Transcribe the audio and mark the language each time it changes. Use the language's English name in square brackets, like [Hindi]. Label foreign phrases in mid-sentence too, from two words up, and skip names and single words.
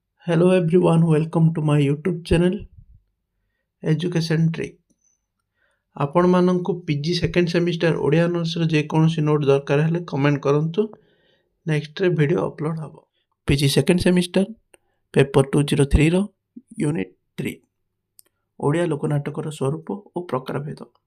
[English] Hello everyone, welcome to my YouTube channel Education Trick. [Odia] ଆପଣମାନଙ୍କୁ [English] PG second semester [Odia] ଓଡ଼ିଆ ଅନର୍ସର ଯେକୌଣସି ନୋଟ୍ ଦରକାର ହେଲେ କମେଣ୍ଟ କରନ୍ତୁ। ନେକ୍ସଟରେ [English] video upload [Odia] ହେବ। [English] PG second semester paper [Odia] 203ର ୟୁନିଟ୍ 3 ଓଡ଼ିଆ ଲୋକନାଟକର ସ୍ୱରୂପ ଓ ପ୍ରକାରଭେଦ।